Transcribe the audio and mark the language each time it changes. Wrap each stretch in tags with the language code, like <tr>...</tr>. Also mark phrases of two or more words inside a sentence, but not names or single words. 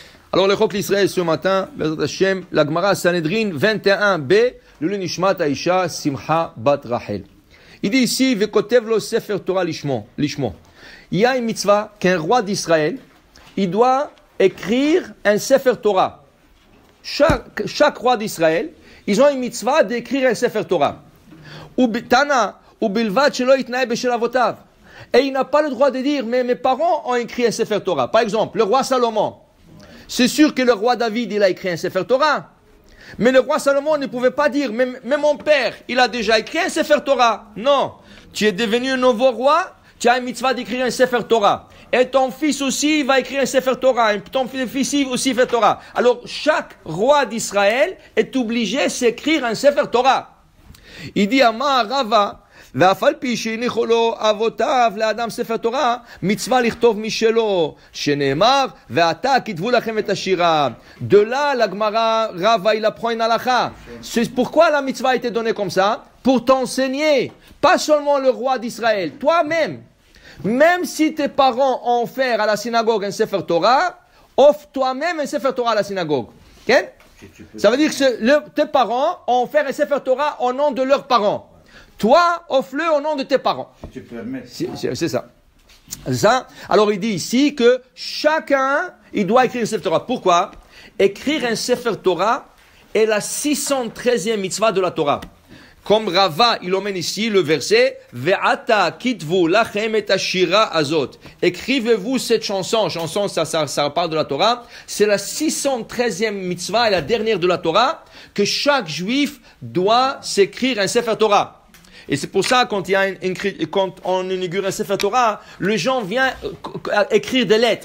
<fr>Alors, le Chok l'Israël ce matin,</fr> <he>בעזרת השם,</he> <fr>la Gemara Sanhedrin 21b, le Nishmat Aisha Simcha Bat Rachel. Il dit ici,</fr> <he>וכותב לו ספר תורה לשמו.</he> <fr>Il y a une mitzvah qu'un roi d'Israël, il doit écrire un</fr> <he>ספר תורה.</he> <fr>Chaque roi d'Israël, ils ont une mitzvah d'écrire un</fr> <he>ספר תורה. תנא, ובלבד שלא יתנאה בשל אבותיו.</he> <fr>Et il n'a pas le droit de dire, mais mes parents ont écrit un</fr> <he>ספר תורה.</he> <fr>Par exemple, le roi Salomon. C'est sûr que le roi David, il a écrit un</fr> <he>ספר תורה.</he> <fr>Mais le roi Salomon ne pouvait pas dire, mais mon père, il a déjà écrit un</fr> <he>ספר תורה.</he> <fr>Non. Tu es devenu un nouveau roi, tu as une mitzvah d'écrire un</fr> <he>ספר תורה.</he> <fr>Et ton fils aussi va écrire un</fr> <he>ספר תורה.</he> <fr>Et ton fils aussi fait Torah. Alors, chaque roi d'Israël est obligé d'écrire un</fr> <he>ספר תורה.</he> <fr>Il dit,</fr> <he>אמר רבא, ואף על פי שהניחו לו אבותיו לאדם ספר תורה, מצווה לכתוב משלו, שנאמר, ועתה כתבו לכם את השירה.</he> <fr>De là, la Gemara, Rava, il apprend une halakha. C'est pourquoi la mitzvah a été donnée comme ça? Pour t'enseigner, pas seulement le roi d'Israël, toi-même. Même si tes parents ont offert à la synagogue un</fr> <he>ספר תורה,</he> <fr>offre toi-même un</fr> <he>ספר תורה</he> <fr>à la synagogue. Okay? Ça veut dire que tes parents ont offert un</fr> <he>ספר תורה</he> <fr>au nom de leurs parents. Toi, offre-le au nom de tes parents. Si tu permets. C'est ça. Alors il dit ici que chacun, il doit écrire un</fr> <he>ספר תורה.</he> <fr>Pourquoi? Écrire un</fr> <he>ספר תורה</he> <fr>est la 613e mitzvah de la Torah. Comme Rava, il emmène ici le verset</fr> <he>ועתה כתבו לכם את השירה הזאת.</he> <fr>Écrivez-vous cette chanson. Chanson, ça parle de la Torah. C'est la 613e mitzvah et la dernière de la Torah que chaque juif doit s'écrire un</fr> <he>ספר תורה.</he> <fr>Et c'est pour ça, quand on inaugure un</fr> <he>ספר תורה,</he> <fr>les gens viennent écrire des lettres.</fr>